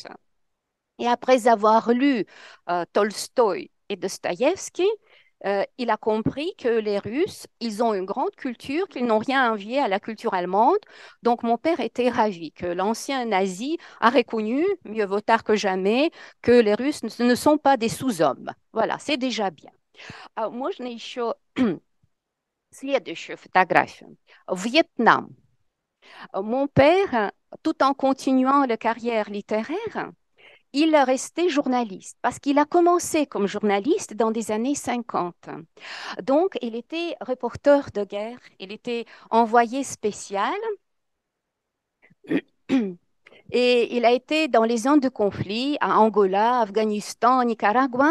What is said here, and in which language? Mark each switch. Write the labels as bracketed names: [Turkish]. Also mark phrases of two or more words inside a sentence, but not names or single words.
[French] Et après avoir lu Tolstoï et Dostoïevski, il a compris que les Russes, ils ont une grande culture, qu'ils n'ont rien envié à la culture allemande. Donc, mon père était ravi que l'ancien nazi a reconnu, mieux vaut tard que jamais, que les Russes ne sont pas des sous-hommes. Voilà, c'est déjà bien. [Russian] Можно еще следующую фотографию. [French] Vietnam. Mon père, tout en continuant la carrière littéraire, il est resté journaliste parce qu'il a commencé comme journaliste dans les années 50. Donc, il était reporter de guerre, il était envoyé spécial et il a été dans les zones de conflit, à Angola, Afghanistan, Nicaragua.